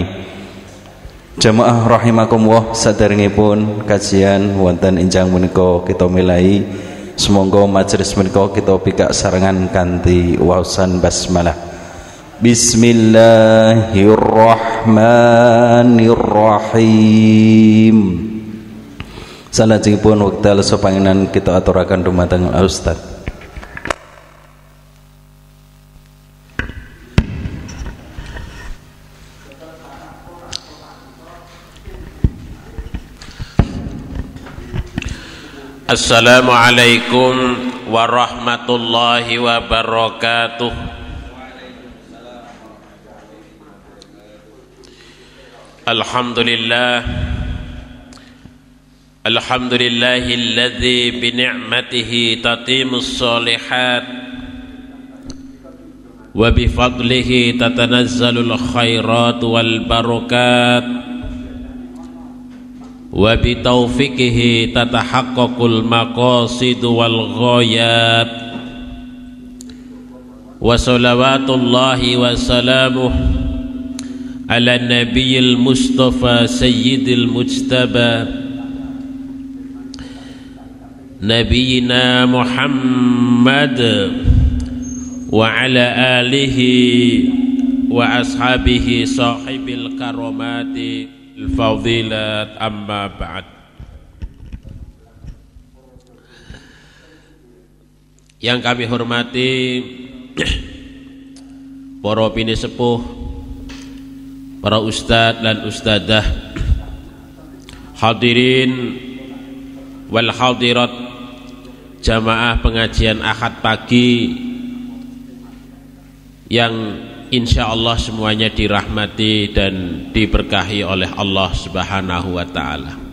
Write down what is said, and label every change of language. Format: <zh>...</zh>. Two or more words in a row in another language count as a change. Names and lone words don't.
<jv>Jamaah rahimakumullah, saderengipun kajian wonten enjang menika kita milai, semoga majelis menika kita pikak sarengan kanthi waosan basmalah.</jv> <ar>بسم الله الرحمن الرحيم.</ar> <jv>Salajengipun wekdal sepangenan kita aturaken dumateng Al-Ustadz.</jv> <ar>السلام عليكم ورحمة الله وبركاته. الحمد لله الذي بنعمته تتم الصالحات وبفضله تتنزل الخيرات والبركات وبتوفيقه تتحقق المقاصد والغايات وصلوات الله وسلامه على النبي المصطفى سيد المجتبى نبينا محمد وعلى آله وأصحابه صاحب الكرامات الفاضلات أما بعد.</ar> <id>Yang kami hormati para bini sepuh, para ustadz dan ustadzah,</id> <ar>حاضرين والحاضرات,</ar> <id>jamaah pengajian Ahad pagi yang insyaallah semuanya dirahmati dan diberkahi oleh</id> <ar>الله سبحانه وتعالى.</ar>